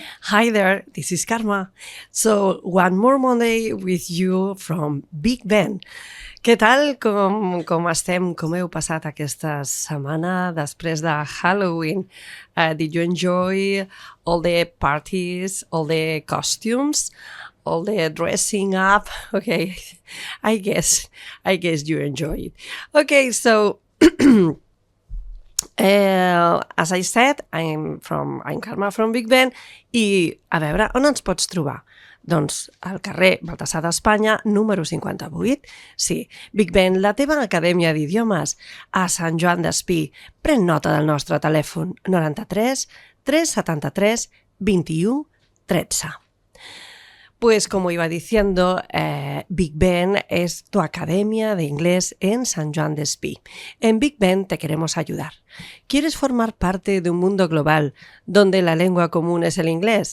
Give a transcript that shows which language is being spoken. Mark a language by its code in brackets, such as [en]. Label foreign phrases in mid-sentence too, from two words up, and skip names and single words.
[en] Hi there, this is Karma. So, one more Monday with you from Big Ben. [ca] Què tal? Com estem? Com heu passat aquesta setmana després de Halloween? [en] Did you enjoy all the parties, all the costumes, all the dressing up? Okay, I guess you enjoy it. Okay, so as I said, I'm Karma from Big Ben, [ca] i a veure, on ens pots trobar? Doncs al carrer Baltasar d'Espanya, número 58. Sí, Big Ben, la teva Acadèmia d'idiomes, a Sant Joan Despí. Pren nota del nostre telèfon 93 373 21 13. [es] Pues como iba diciendo, Big Ben es tu academia de inglés en San Juan de Despí. En Big Ben te queremos ayudar. ¿Quieres formar parte de un mundo global donde la lengua común es el inglés?